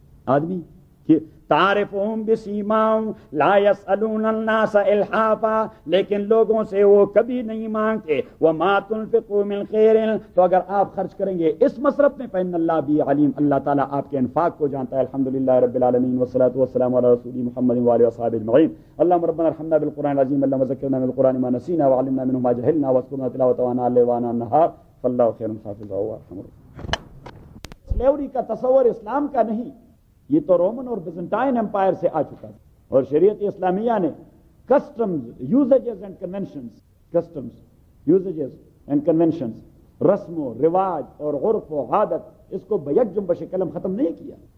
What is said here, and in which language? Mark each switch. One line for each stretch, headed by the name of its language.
Urdu: آدمی کی
Arabic: تعرفهم بسیماهم لا يسألون الناس الحافا,
Urdu: لیکن لوگوں سے وہ کبھی نہیں مانگتے.
Arabic: وما تنفقوا من خیر,
Urdu: تو اگر آپ خرچ کریں گے اس مصرف میں,
Arabic: فإن الله
Urdu: بھی علیم, اللہ تعالیٰ آپ کے انفاق کو جانتا ہے.
Arabic: الحمدللہ رب العالمین, والصلاة والسلام على رسول محمد وعلى اصحاب اجمعین. اللهم ربنا ارحمنا بالقرآن العظيم, اللهم ذكرنا من القرآن ما نسينا, وعلمنا منه ما جهلنا, واذكرنا تلاوته آناء الليل وآناء النهار, فالله خير حافظ وهو ارحم الراحمين.
Urdu: سلیوری کا تصور اسلام کا نہیں, یہ تو رومن اور بیزنٹائن امپائر سے آ چکا تھا. اور شریعت اسلامیہ نے
English: customs, usages and conventions,
Urdu: customs, usages and conventions, رسم و رواج اور عرف و عادت, اس کو بیک جنبش قلم ختم نہیں کیا.